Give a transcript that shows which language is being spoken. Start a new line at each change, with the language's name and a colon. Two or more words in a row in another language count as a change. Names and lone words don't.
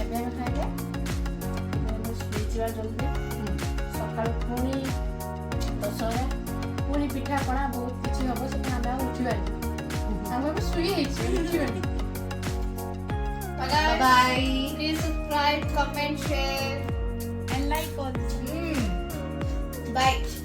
Odia: ଖାଇଲେ ଶୋଇଯିବା ଜଲ୍ଦି ସକାଳୁ ପୁଣି ଦଶହରା ପୁଣି ପିଠାପଣା ବହୁତ କିଛି ହବ ସେଥିପାଇଁ ଆମେ ଆଉ ଉଠିବାନି ଆମେ ଏବେ ଶୋଇ ହେଇଛି ଉଠିବାନି
English: Bye bye. Please subscribe, comment, share, and like also. Bye.